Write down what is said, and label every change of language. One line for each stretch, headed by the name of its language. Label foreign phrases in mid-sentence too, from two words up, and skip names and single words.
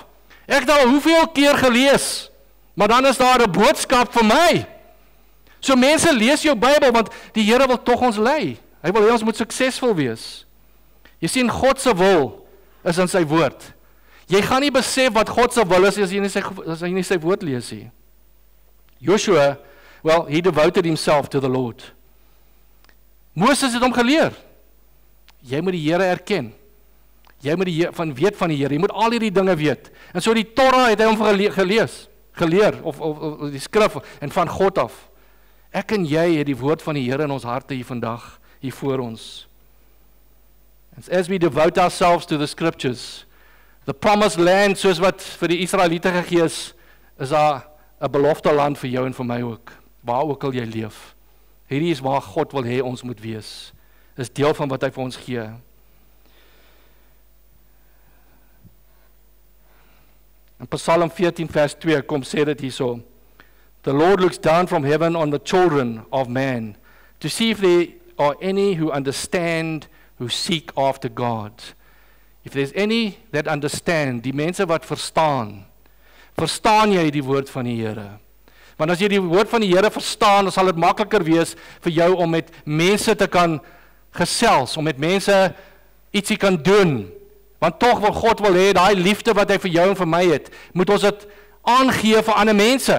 Afrikaans: Ek het al hoeveel keer gelees, maar dan is daar 'n boodskap vir my. So mense, lees jou Bybel, want die Here wil tog ons lei. Hy wil hê ons moet suksesvol wees. Jy sien, God se wil is in sy woord. Jy gaan nie besef wat God se wil is as jy nie sy woord lees nie.
English: Joshua, well, he devoted himself to the Lord.
Afrikaans: Moses het hom geleer. Jy moet die Here erken. Jy moet weet van die Here. Jy moet al hierdie dinge weet. En so die Torah het hy hom geleer, of die skrif, en van God af. Ek en jy het die woord van die Here in ons harte hier vandag, hier voor ons.
English: As we devote ourselves to the scriptures, the promised land,
Afrikaans: soos wat vir die Israeliete gegee is daar 'n belofte land vir jou en vir my ook, waar ook al jy leef. Hierdie is waar God wil hê ons moet wees. Dis deel van wat hy vir ons gee. In Psalm 14 vers 2 kom sê dit hierso:
English: The Lord looks down from heaven on the children of man to see if there are any who understand, who seek after God. If there's any that understand,
Afrikaans: die mense wat verstaan jy die woord van die Here? Want as jy die woord van die Here verstaan, dan sal dit makliker wees vir jou om met mense te kan gesels, om met mense ietsie kan doen. Want tog wil God wil hê, daai liefde wat hy vir jou en vir my het, moet ons dit aangee vir ander mense.